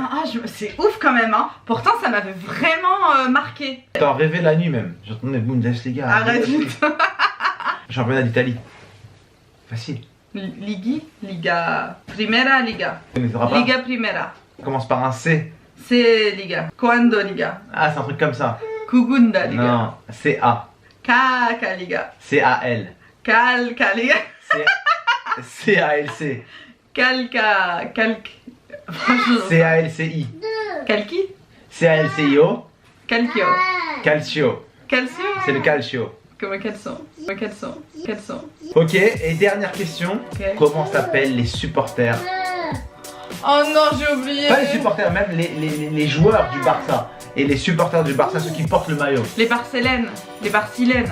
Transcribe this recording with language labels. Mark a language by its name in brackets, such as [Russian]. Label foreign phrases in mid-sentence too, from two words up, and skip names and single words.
[French] Ah, c'est ouf quand même, hein. Pourtant, ça m'avait vraiment marqué. T'en rêvé la nuit même. J'entendais Bundesliga. Arrête vite. Championnat d'Italie. Facile. Liga. Primera Liga. Tu ne sauras pas. Liga Primera. Ça commence par un C. C'est Liga. Quando Liga. Ah, c'est un truc comme ça. Kugunda Liga. Non, C-A. Kaka Liga. C-A-L. Calca Liga. C-A-L-C. Calca. C-A-L-C-I. Calki. C-A-L-C-I-O. Calcio. Calcio. Calcio. C'est le calcio. Comment qu'elles sont? Quelles sont? Ok, et dernière question. Ok. Comment s'appellent les supporters? Oh non, j'ai oublié. Pas les supporters, même les joueurs du Barça. Et les supporters du Barça, ceux qui portent le maillot. Les Barcélènes. Les Barcilènes.